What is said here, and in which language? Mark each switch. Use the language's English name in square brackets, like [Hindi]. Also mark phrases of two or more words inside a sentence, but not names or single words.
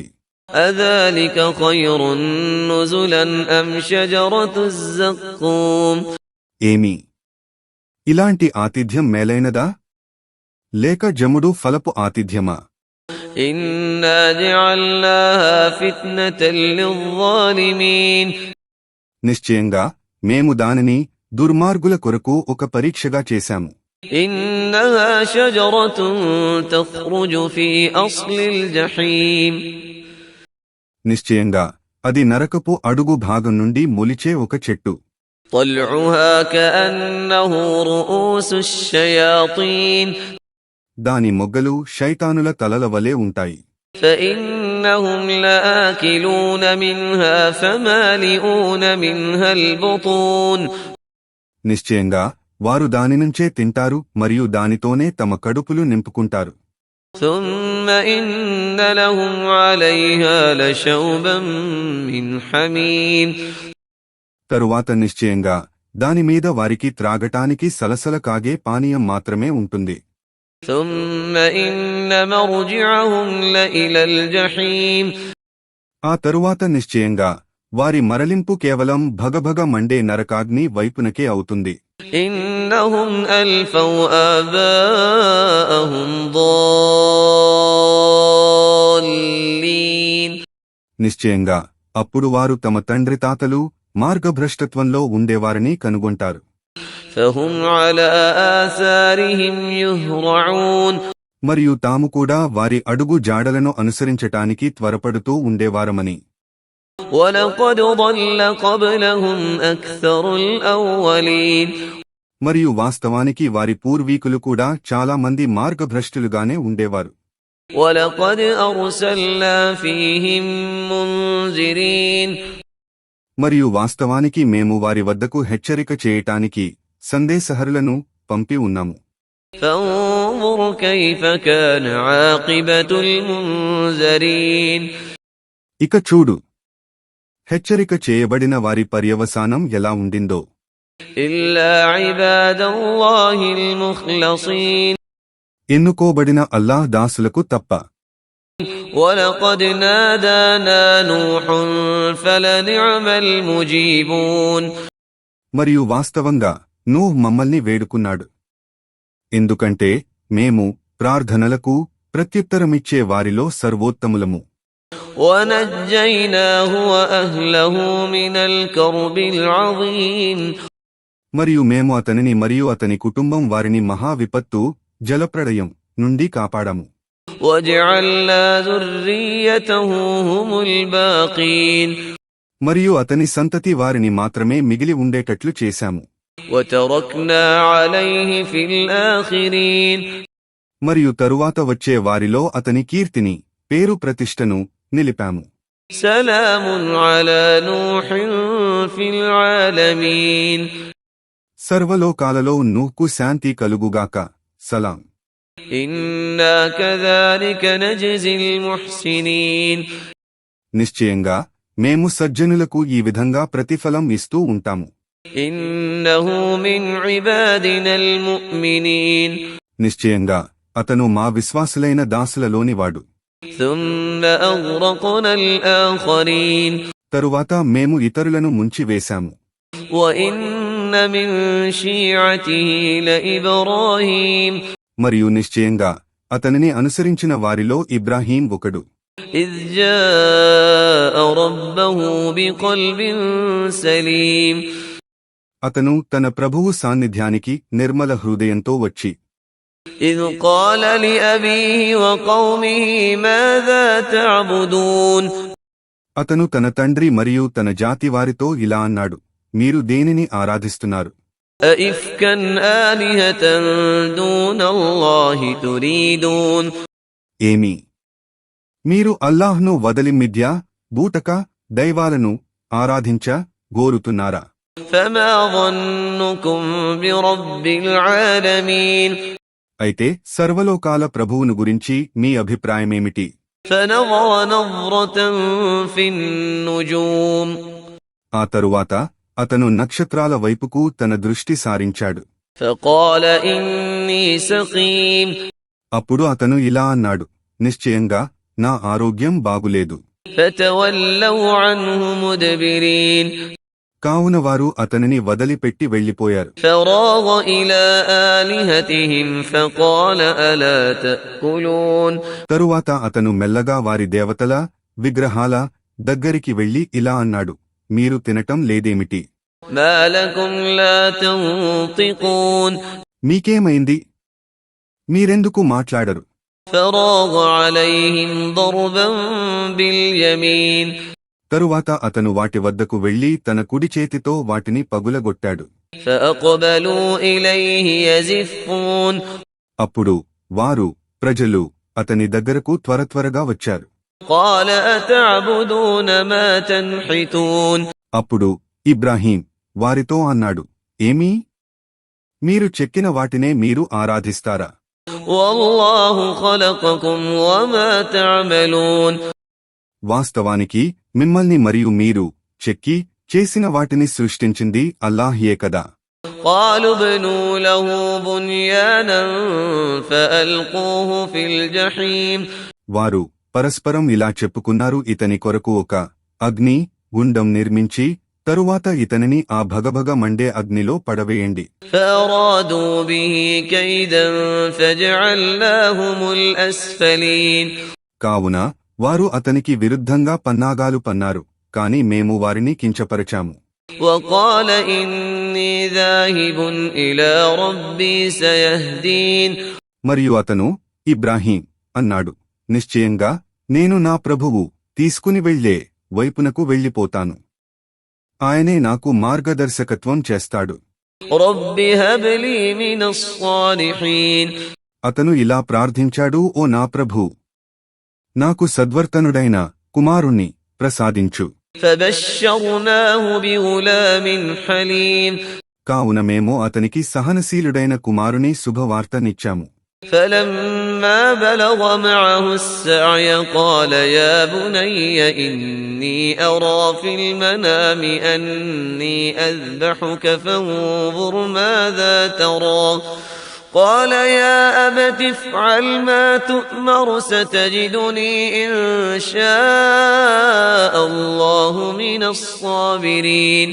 [Arabic] أذلك خير نزلا أم شجرة الزقوم [Telugu] ఏమి ఇలాంటి ఆతిథ్యం మేలైనదా లేక జముడు ఫలపు ఆతిథ్యమా? [Arabic] إنا جعلناها فتنة للظالمين [Telugu] నిశ్చయంగా మేము దానిని దుర్మార్గుల కొరకు ఒక పరీక్షగా చేశాము. [Arabic] إنها شجرة تخرج في أصل الجحيم [Telugu] నిశ్చయంగా అది నరకపు అడుగు భాగం నుండి మొలిచే ఒక చెట్టు. [Arabic] طلعها كأنه رؤوس الشياطين [Telugu] దాని మొగ్గలు శైతానుల తలల వలె ఉంటాయి. [Arabic] فإنهم لآكلون منها فمالئون منها البطون [Telugu] నిశ్చయంగా వారు దాని నుంచే తింటారు మరియు దానితోనే తమ కడుపులు నింపుకుంటారు. [Arabic] ثم إن لهم عليها لشوبا من حميم [Telugu] తరువాత నిశ్చయంగా దానిమీద వారికి త్రాగటానికి సలసల కాగే పానీయం మాత్రమే ఉంటుంది. [Arabic] ثم إن مرجعهم لإلى الجحيم [Telugu] ఆ తరువాత నిశ్చయంగా వారి మరలింపు కేవలం భగభగ మండే నరకాగ్ని వైపునకే అవుతుంది. [Arabic] إنهم ألفوا آباءهم ضالين [Telugu] నిశ్చయంగా అప్పుడు వారు తమ తండ్రి తాతలు మార్గభ్రష్టత్వంలో ఉండేవారని కనుగొంటారు. [Arabic] فهم على آثارهم يهرعون [Telugu] మరియు తాము కూడా వారి అడుగు జాడలను అనుసరించటానికి త్వరపడుతూ ఉండేవారమని. [Arabic] وَلَقَدْ ضَلَّ قَبْلَهُمْ أَكْثَرُ الْأَوَّلِينَ [Telugu] మరియు వాస్తవానికి వారి పూర్వీకులు కూడా చాలా మంది మార్గభ్రష్టులుగానే ఉండేవారు. [Arabic] وَلَقَدْ أَرْسَلْنَا فِيهِم مُنذِرِينَ [Telugu] మరియు వాస్తవానికి మేము వారి వద్దకు హెచ్చరిక చేయటానికి సందేశహరులను పంపి ఉన్నాము. [Arabic] فَانظُرْ كَيْفَ كَانَ عَاقِبَةُ الْمُنذَرِينَ [Telugu] ఇక చూడు, హెచ్చరిక చేయబడిన వారి పర్యవసానం ఎలా ఉండిందో. [Arabic] إِلَّا عِبَادَ اللَّهِ الْمُخْلَصِينَ [Telugu] ఎన్నుకోబడిన అల్లాహ్ దాసులకు తప్ప. [Arabic] وَلَقَدْ نَادَانَا نُوحٌ فَلَنِعْمَ الْمُجِيبُونَ [Telugu] మరియు వాస్తవంగా నూహ్ మమ్మల్ని వేడుకున్నాడు. ఎందుకంటే మేము ప్రార్థనలకు ప్రత్యుత్తరమిచ్చే వారిలో సర్వోత్తములము. [Arabic] وَنَجَّيْنَاهُ وَأَهْلَهُ مِنَ الْكَرْبِ الْعَظِيمِ [Telugu] మరియు మేము అతనిని మరియు అతని కుటుంబం వారిని మహా విపత్తు జలప్రళయం నుండి కాపాడాము. [Arabic] وَجَعَلْنَا ذُرِّيَّتَهُ هُمُ الْبَاقِينَ [Telugu] మరియు అతని సంతతి వారిని మాత్రమే మిగిలి ఉండేటట్లు చేశాము. [Arabic] وَتَرَكْنَا عَلَيْهِ فِي الْآخِرِينَ [Telugu] మరియు తరువాత వచ్చే వారిలో అతని కీర్తిని పేరు ప్రతిష్టను నిలిపాము. [Arabic] سَلَامٌ عَلَى نُوحٍ فِي الْعَالَمِينَ [Telugu] సర్వలోకాలలో నూహ్కు శాంతి కలుగుగాక. సలాం. [Arabic] إِنَّا كَذَلِكَ نَجْزِي الْمُحْسِنِينَ [Telugu] నిశ్చయంగా మేము సజ్జనులకు ఈ విధంగా ప్రతిఫలం ఇస్తూ ఉంటాము. [Arabic] إِنَّهُ مِنْ عِبَادِنَا الْمُؤْمِنِينَ [Telugu] నిశ్చయంగా అతను మా విశ్వాసులైన దాసులలోనివాడు. [Arabic] ثُمَّ أَغْرَقْنَا الْآخَرِينَ [Telugu] తరువాత మేము ఇతరులను ముంచివేశాము. [Arabic] وَإِنَّ مِنْ شِيعَتِهِ لَإِبْرَاهِيمَ [Telugu] మరియు నిశ్చయంగా అతనిని అనుసరించిన వారిలో ఇబ్రాహీం ఒకడు. [Arabic] إِذْ جَاءَ رَبَّهُ بِقَلْبٍ سَلِيمٍ [Telugu] అతను తన ప్రభువు సాన్నిధ్యానికి నిర్మల హృదయంతో వచ్చి [Arabic] إِذْ قَالَ لِأَبِيهِ وَقَوْمِهِ مَاذَا تَعْبُدُونَ [Telugu] అతను తన తండ్రి మరియు తన జాతి వారితో ఇలా అన్నాడు, మీరు దేనిని ఆరాధిస్తున్నారు? [Arabic] أَئِفْكًا آلِهَةً دُونَ اللَّهِ تُرِيدُونَ [Telugu] ఏమి, మీరు అల్లాహ్ను వదలి మిథ్యా బూటక దైవాలను ఆరాధించ గోరుతున్నారా? [Arabic] فَمَا ظَنُّكُمْ بِرَبِّ الْعَالَمِينَ [Telugu] అయితే సర్వలోకాల ప్రభువును గురించి మీ అభిప్రాయమేమిటి? [Arabic] فَنَظَرَ نَظْرَةً فِي النُّجُومِ [Telugu] ఆ తరువాత అతను నక్షత్రాల వైపుకు తన దృష్టి సారించాడు. [Arabic] فَقَالَ إِنِّي سَقِيمٌ [Telugu] అప్పుడు అతను ఇలా అన్నాడు, నిశ్చయంగా నా ఆరోగ్యం బాగులేదు. [Arabic] فَتَوَلَّوْا عَنْهُ مُدْبِرِينَ [Telugu] కావున వారు అతనిని వదిలిపెట్టి వెళ్లిపోయారు. [Arabic] فَرَاغَ إِلَى آلِهَتِهِمْ فَقَالَ أَلَا تَأْكُلُونَ [Telugu] తరువాత అతను మెల్లగా వారి దేవతల విగ్రహాల దగ్గరికి వెళ్లి ఇలా అన్నాడు, మీరు తినటం లేదేమిటి? [Arabic] مَا لَكُمْ لَا تَنطِقُونَ [Telugu] మీకేమైంది? మీరెందుకు మాట్లాడరు? [Arabic] فَرَاغَ عَلَيْهِمْ ضَرْبًا بِالْيَمِينِ [Telugu] తరువాత అతను వాటి వద్దకు వెళ్లి తన కుడి చేతితో వాటిని పగులగొట్టాడు. [Arabic] فَأَقْبَلُوا إِلَيْهِ يَزِفُّونَ [Telugu] అప్పుడు వారు ప్రజలు అతని దగ్గరకు త్వరత్వరగా వచ్చారు. [Arabic] قَالَ أَتَعْبُدُونَ مَا تَنْحِتُونَ [Telugu] అప్పుడు ఇబ్రాహీం వారితో అన్నాడు, ఏమీ, మీరు చెక్కిన వాటినే మీరు ఆరాధిస్తారా? [Arabic] وَاللَّهُ خَلَقَكُمْ وَمَا تَعْمَلُونَ [Telugu] వాస్తవానికి మిమ్మల్ని మరియు మీరు చెక్కి చేసిన వాటిని సృష్టించింది అల్లాహ్యే కదా. [Arabic] قَالُوا ابْنُوا لَهُ بُنْيَانًا فَأَلْقُوهُ فِي الْجَحِيمِ [Telugu] వారు పరస్పరం ఇలా చెప్పుకున్నారు, ఇతని కొరకు ఒక అగ్ని గుండం నిర్మించి తరువాత ఇతనిని ఆ భగభగ మండే అగ్నిలో పడవేయండి. [Arabic] فَأَرَادُوا بِهِ كَيْدًا فَجَعَلْنَاهُمُ الْأَسْفَلِينَ [Telugu] కావున వారు అతనికి విరుద్ధంగా పన్నాగాలు పన్నారు, కాని మేము వారిని కించపరచాము. [Arabic] وَقَالَ إِنِّي ذَاهِبٌ إِلَى رَبِّي سَيَهْدِينِ [Telugu] మరియు అతను, ఇబ్రాహీం అన్నాడు, నిశ్చయంగా నేను నా ప్రభువు తీసుకుని వెళ్ళే వైపునకు వెళ్ళిపోతాను. ఆయనే నాకు మార్గదర్శకత్వం చేస్తాడు. [Arabic] رب هب لي من الصالحين [Telugu] అతను ఇలా ప్రార్థించాడు, ఓ నా ప్రభూ, నాకు సద్వర్తనుడైన కుమారుణ్ణి ప్రసాదించు. [Arabic] فبشرناه بغلام حليم [Telugu] కావున మేము అతనికి సహనశీలుడైన కుమారుని శుభవార్తనిచ్చాము. [Arabic] فلما بلغ معه السعي قال يا بني إني أرى في المنام أني أذبحك فانظر ماذا ترى قال يا أبت افعل ما تؤمر ستجدني إن شاء الله من الصابرين.